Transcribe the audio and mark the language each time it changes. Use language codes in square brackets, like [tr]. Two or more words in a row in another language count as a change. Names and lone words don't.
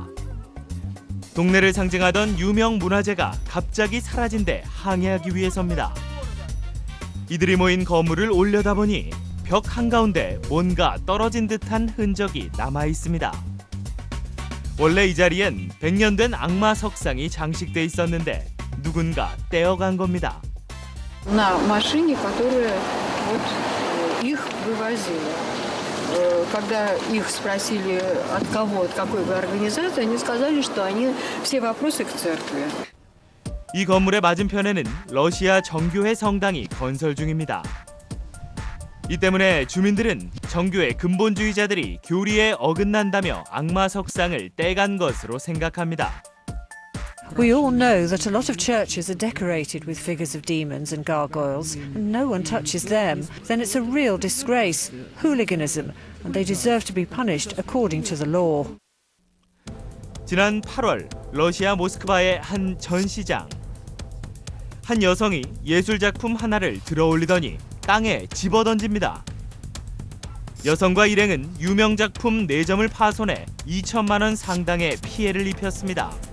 [ko] 동네를 상징하던 유명 문화재가 갑자기 사라진 데 항의하기 위해서입니다. 이들이 모인 거물을 올려다보니 벽 한가운데 뭔가 떨어진 듯한 흔적이 남아 있습니다. 원래 이 자리엔 100년 된 악마 석상이 장식돼 있었는데 누군가 떼어간 겁니다. [ru] На машине, которая вот их вывозила. Когда их спросили, от кого, от какой вы организации, они сказали, что они все вопросы к церкви. [ko] 이 건물의 맞은편에는 러시아 정교회 성당이 건설 중입니다. 이 때문에 주민들은 정교회 근본주의자들이 교리에 어긋난다며 악마 석상을 떼간 것으로 생각합니다. [en] We all know that a lot of churches are decorated with figures of demons and gargoyles, and no one touches them. Then it's a real disgrace, hooliganism, and they deserve to be punished according to the law. [ko] 지난 8월 러시아 모스크바의 한 전시장. 한 여성이 예술작품 하나를 들어올리더니 땅에 집어던집니다. 여성과 일행은 유명 작품 4점을 파손해 2천만 원 상당의 피해를 입혔습니다.